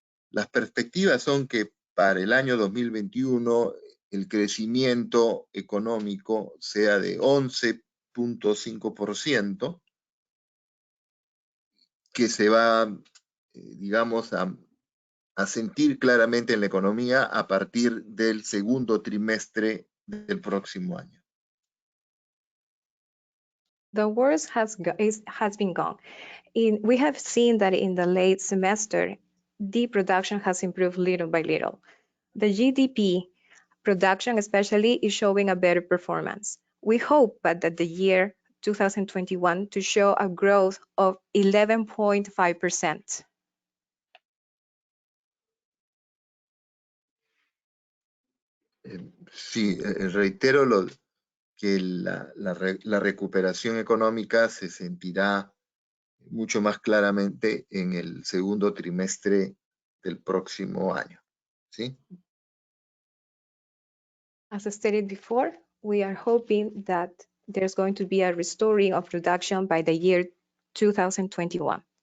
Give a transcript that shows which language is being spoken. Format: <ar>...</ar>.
<es>Las perspectivas son que para el año 2021 el crecimiento económico sea de 11.5%, que se va, digamos, a sentir claramente en la economía a partir del segundo trimestre del próximo año.</es> <en>The worst has been gone. We have seen that in the late semester, the production has improved little by little. The GDP production especially is showing a better performance. We hope that the year 2021 to show a growth of 11.5%.</en> <es>Sí, reitero que la recuperación económica se sentirá mucho más claramente en el segundo trimestre del próximo año. ¿Sí?</es> <en>As stated before, we are hoping that there's going to be a restoring of production by the year 2021.</en>